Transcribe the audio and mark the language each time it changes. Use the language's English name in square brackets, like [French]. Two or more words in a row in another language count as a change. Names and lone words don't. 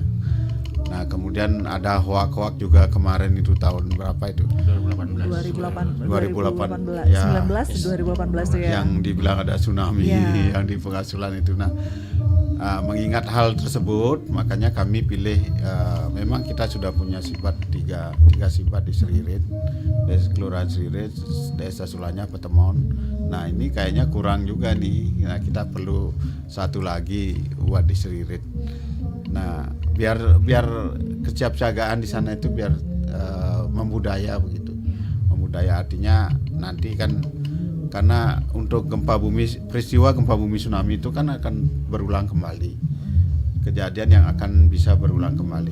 [Indonesian] Nah, kemudian ada hoak-hoak juga kemarin itu tahun berapa itu? 2018 ya, 2018 tuh ya. yang dibilang ada tsunami Ya. yang di Pengasulan itu. Nah, mengingat hal tersebut makanya kami pilih, memang kita sudah punya SIBAT tiga SIBAT di Seririt, Desa Kelurahan Seririt, Desa Sulanya, Petemon. Nah, ini kayaknya kurang juga nih. Nah, kita perlu satu lagi buat di Seririt. Nah, biar kesiapsiagaan di sana itu biar membudaya begitu. Membudaya artinya nanti kan Karena untuk peristiwa gempa bumi tsunami itu kan akan berulang kembali, kejadian yang akan bisa berulang kembali.